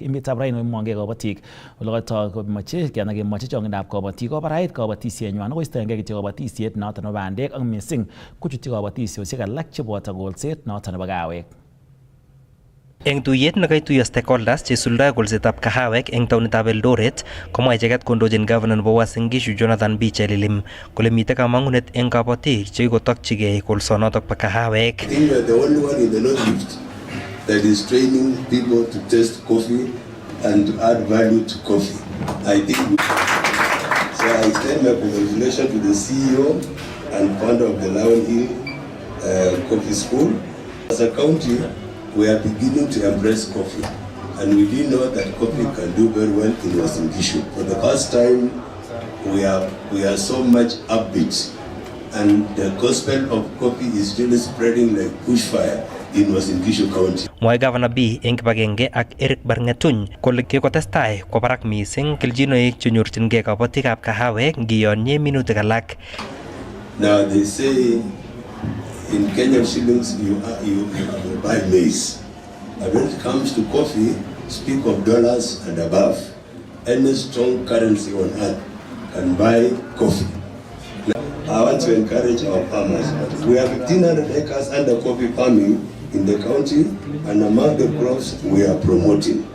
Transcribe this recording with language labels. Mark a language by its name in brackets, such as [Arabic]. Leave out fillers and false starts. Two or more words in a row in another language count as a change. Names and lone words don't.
[Kalenjin] Emetab raini komong'ee kabotik ole kotoi komoche anan kemoche chong'indab kabotik kobarait kabotisienywan koistoengee kityo kabotisiet noton nebo bandek ak missing kochutyi kabotisiosiek alak cheboto kolset noton nebo kawek. Eng tuyet nekaituiyo stakeholders cheisuldae kolsetab kahawek eng taonitab Eldoret komwa icheket kondochin governor nebo Uasin Gishu Jonathan B. Chelilim kole mitei kamang'unet eng kabotik chekikotokchigei kolsonotok bo kahawek. [English] I think we are the only one in the North Rift that is training people to taste coffee and to add value to coffee. I think so. I extend my congratulations to the CEO and founder of the Lion Hill Coffee School. As a county, we are beginning to embrace coffee, and we do know that coffee can do very well in Uasin Gishu. For the first time, we are so much upbeat, and the gospel of coffee is really spreading like bushfire in Uasin Gishu County. [Kalenjin] Mwae Governor B eng kibagenge ak Eric Barngetuny kole kikotestai kwo barak missing keljinoik chenyorchingei kabotikab kahawek ngiyonye minutik alak. [English] Now they say in Kenyan shillings you buy maize, but when it comes to coffee, speak of dollars and above. Any strong currency on earth can buy coffee. Now, I want to encourage our farmers. We have 1,500 acres under coffee farming in the county, and among the crops we are promoting.